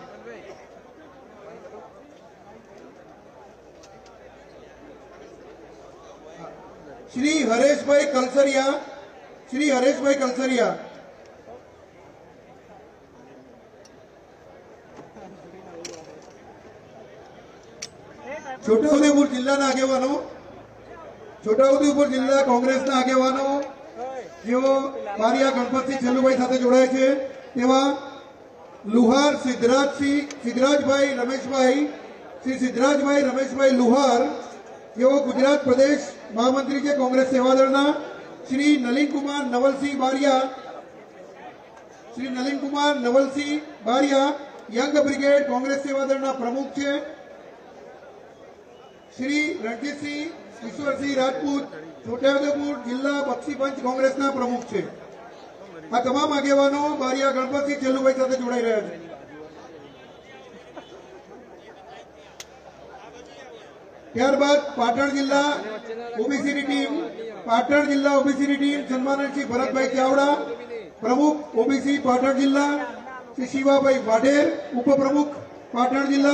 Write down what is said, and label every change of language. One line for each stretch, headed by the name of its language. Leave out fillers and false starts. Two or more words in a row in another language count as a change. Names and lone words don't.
Gujarati: श्री हरेशभाई कलसरिया, श्री हरेशभाई कलसरिया। છોટાઉદેપુર જિલ્લાના આગેવાનો, છોટાઉદેપુર જિલ્લા કોંગ્રેસ આગેવાનો જેઓ બારિયા ગણપતસિંહ છેલ્લુભાઈ સાથે જોડાય છે તેવા લુહાર સિદ્ધરાજભાઈ રમેશભાઈ, શ્રી સિદ્ધરાજભાઈ રમેશભાઈ લુહાર જેઓ ગુજરાત પ્રદેશ મહામંત્રી છે कांग्रेस સેવાદળના। શ્રી નલિન કુમાર નવલસિંહ બારિયા, શ્રી નલિન કુમાર નવલસિંહ બારિયા યંગ બ્રિગેડ કોંગ્રેસ સેવાદળના પ્રમુખ છે। શ્રી રણજીત સિંહ ઈશ્વરસિંહ રાજપૂત, છોટાઉદેપુર જિલ્લા બક્ષી પંચ કોંગ્રેસના પ્રમુખ છે। આ તમામ આગેવાનો બારિયા ગણપતસિંહ છેલ્લુભાઈ સાથે જોડાઈ રહ્યા છે। ત્યારબાદ પાટણ જિલ્લા ઓબીસીની ટીમ સન્માનિત શ્રી ભરતભાઈ ચાવડા, પ્રમુખ ઓબીસી પાટણ જિલ્લા, શ્રી શિવાભાઈ વાઢેર, ઉપપ્રમુખ પાટણ જિલ્લા,